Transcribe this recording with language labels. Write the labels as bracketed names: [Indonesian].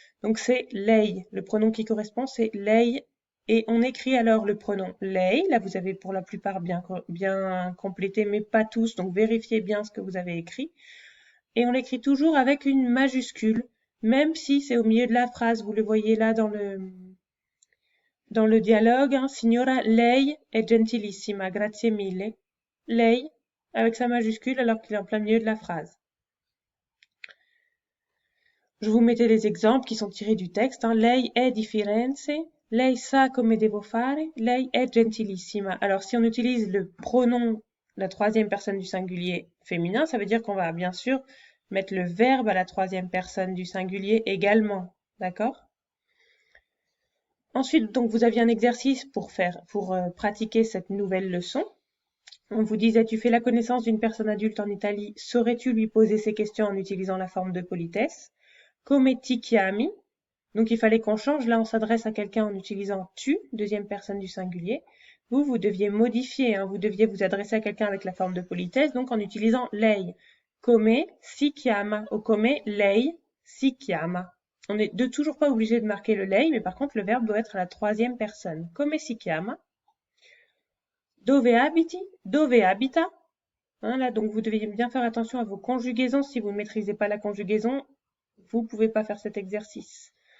[French] Donc c'est lei, le pronom qui correspond c'est lei, et on écrit alors le pronom lei, là vous avez pour la plupart bien complété, mais pas tous, donc vérifiez bien ce que vous avez écrit, et on l'écrit toujours avec une majuscule, même si c'est au milieu de la phrase, vous le voyez là dans le dialogue, [Italian] Signora, lei è gentilissima, grazie mille. [French] Lei, avec sa majuscule alors qu'il est en plein milieu de la phrase. Je vous mettais les exemples qui sont tirés du texte. [Italian] Lei è di Firenze, lei sa come devo fare, lei è gentilissima. [French] Alors si on utilise le pronom, la troisième personne du singulier féminin, ça veut dire qu'on va bien sûr mettre le verbe à la troisième personne du singulier également. D'accord? Ensuite, donc vous aviez un exercice pour pratiquer cette nouvelle leçon. On vous disait, tu fais la connaissance d'une personne adulte en Italie, saurais-tu lui poser ces questions en utilisant la forme de politesse? [Italian] Come ti chiami? [French] Donc il fallait qu'on change. Là, on s'adresse à quelqu'un en utilisant tu, deuxième personne du singulier. Vous deviez modifier. Vous deviez vous adresser à quelqu'un avec la forme de politesse, donc en utilisant lei. [Italian] Come si chiama [French] ou [Italian] come lei si chiama. [French] On n'est toujours pas obligé de marquer le lei, mais par contre, le verbe doit être à la troisième personne. [Italian] Come si chiama? Dove abiti? Dove abita? [French] Là, donc vous devez bien faire attention à vos conjugaisons. Si vous ne maîtrisez pas la conjugaison, vous ne pouvez pas faire cet exercice.